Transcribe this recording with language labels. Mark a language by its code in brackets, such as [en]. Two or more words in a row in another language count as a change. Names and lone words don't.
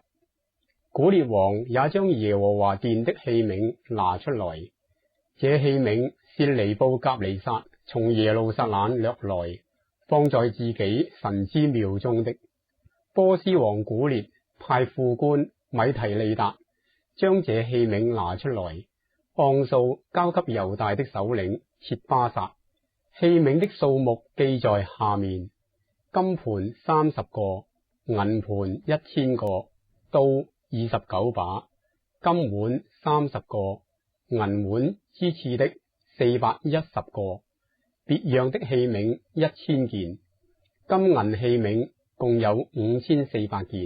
[zh] 古列王也將耶和華殿的器皿拿出來，這器皿是尼布甲尼撒從耶路撒冷掠來，放在自己神之廟中的。波斯王古列派副官米提利達將這器皿拿出來，按數交給猶大的首領設巴薩。器皿的數目記在下面：金盤30個，銀盤1000個，刀29把，金碗30個，銀碗之次的410個，別樣的器皿1000件，金銀器皿共有5400件。